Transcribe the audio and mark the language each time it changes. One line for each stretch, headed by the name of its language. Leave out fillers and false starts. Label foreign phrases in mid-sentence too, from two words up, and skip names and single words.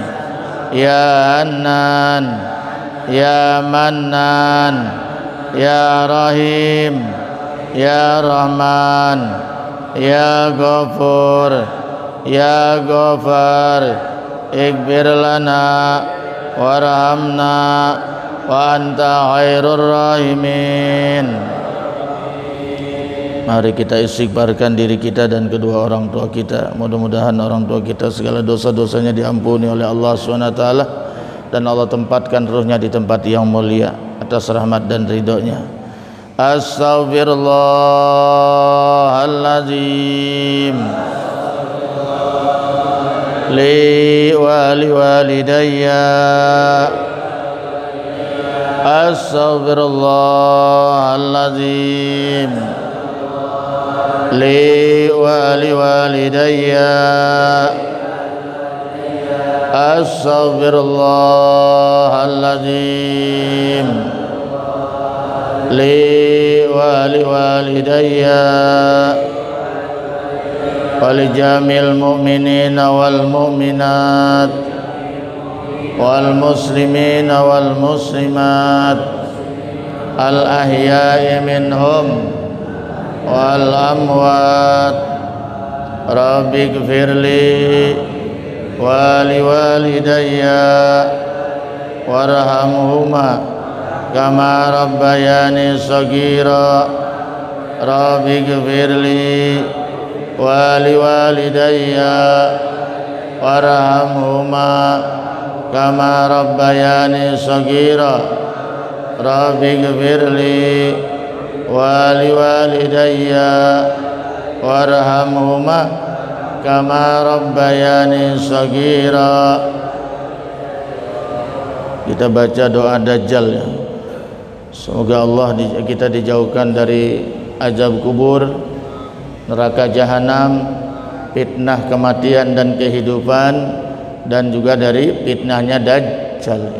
Arabic: يا حنان يا منان يا رحيم يا رحمن يا غفور يا غفار اغفر لنا وارحمنا وأنت خير الراحمين.
Indonesian: Mari kita istighfarkan diri kita dan kedua orang tua kita. Mudah-mudahan orang tua kita segala dosa-dosanya diampuni oleh Allah SWT dan Allah tempatkan ruhnya di tempat yang mulia atas rahmat dan ridhonya.
Arabic: أستغفر الله العظيم لوالدي أستغفر الله العظيم لي ولوالدي. أستغفر الله العظيم لي ولوالدي ولجميع المؤمنين والمؤمنات والمسلمين والمسلمات الأحياء منهم والأموات. رب اغفر لي ولوالدي وارحمهما كما ربياني صغيرا. رب اغفر لي ولوالدي وارحمهما كما ربياني صغيرا. رب اغفر لي ولوالدي وارحمهما كما ربياني صغيرا.
Indonesian: Kita baca doa Dajjal ya. Semoga Allah kita dijauhkan dari azab kubur, neraka jahanam, fitnah kematian dan kehidupan, dan juga dari fitnahnya Dajjal.